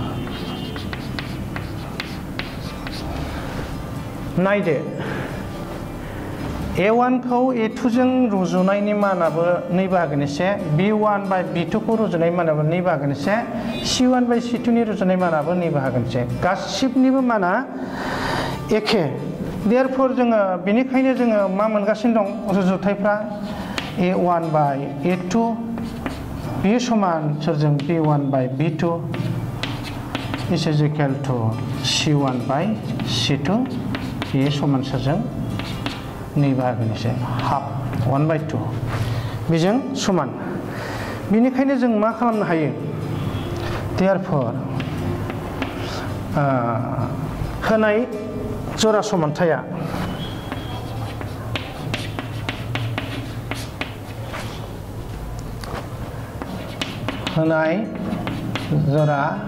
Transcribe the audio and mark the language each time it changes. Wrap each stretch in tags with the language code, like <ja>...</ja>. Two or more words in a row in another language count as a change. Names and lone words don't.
<brx>नायदो A1 खौ A2 जों रुजुनायनि मानाबो 2 बाहागोनिसे,</brx> <en>B1 by B2</en> <brx>खौ रुजुनाय मानाबो 2 बाहागोनिसे,</brx> <en>C1 by C2</en> <brx>नि रुजुनाय मानाबो 2 बाहागोनिसे, गासिबनिबो माना एखे। देरफोर जोङो बेनिखायनो जोङो मा मोनगासिनो दं रुजुथायफ्रा</brx> <en>A1 by A2</en> <brx>बे समान सोरजों</brx> <en>B1 by B2 is equal to C1 by C2</en> <brx>बे समान सोरजों 2 बाहागोनिसे हाफ</brx> <en>1 by 2</en> <brx>बेजों समान। बेनिखायनो जों मा खालामनो हायो, therefore होनाय जरा समानथाया होनाय जरा</brx>